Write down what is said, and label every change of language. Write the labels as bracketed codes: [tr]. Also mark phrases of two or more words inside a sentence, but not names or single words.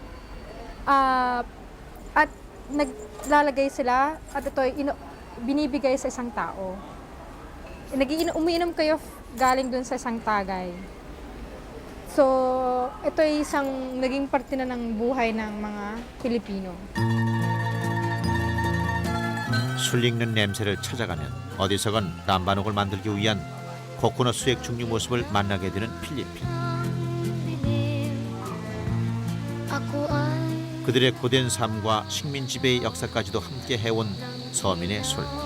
[tl] At naglalagay sila at ito ay binibigay sa isang tao. Umiinom kayo galing dun sa isang tagay. So, ito ay isang naging parte na ng buhay ng mga Pilipino. [ko] 술 익는 냄새를 찾아가면 어디서건 람바녹을 만들기 위한 코코넛 수액 증류 모습을 만나게 되는 필리핀. 그들의 고된 삶과 식민 지배의 역사까지도 함께 해온 서민의 술.